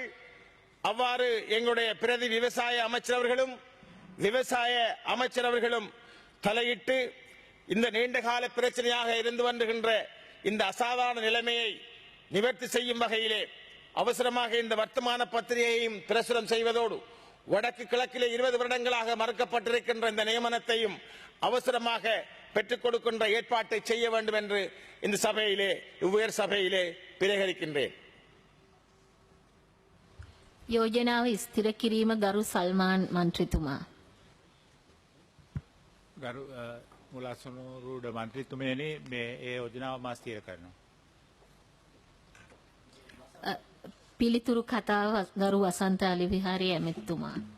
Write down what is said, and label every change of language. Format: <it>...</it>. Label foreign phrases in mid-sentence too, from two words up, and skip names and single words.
<ta>அவ்வாறு எங்களுடைய பிரதி விவசாய அமைச்சரவர்களும் விவசாய அமைச்சரவர்களும் தலையிட்டு இந்த நீண்டகால பிரச்சனையாக இருந்து வருகின்ற இந்த அசாதாரண நிலைமையை நிவர்த்தி செய்யும் வகையிலே அவசரமாக இந்த வர்த்தமான பத்திரிகையையும் பிரசுரம் செய்வதோடு வடக்கு கிழக்கிலே 20 வருடங்களாக மறுக்கப்பட்டிருக்கின்ற இந்த நியமனத்தையும் அவசரமாக பெற்றுக் கொடுக்கின்ற ஏற்பாட்டை செய்ய வேண்டும் என்று இந்த சபையிலே உயர் சபையிலே பிரேகரிக்கின்றேன்.</ta> <si>යෝජනාව ස්ථිර කිරීම ගරු සල්මාන් මන්ත්‍රීතුමා. ගරු මුලසුනුරුඩ මන්ත්‍රීතුමනි මේ ඒ යෝජනාව මා ස්ථිර කරනවා. පිළිතුරු කතාව ගරු වසන්ත අලිවිහාරි ඇමතිතුමා.</si>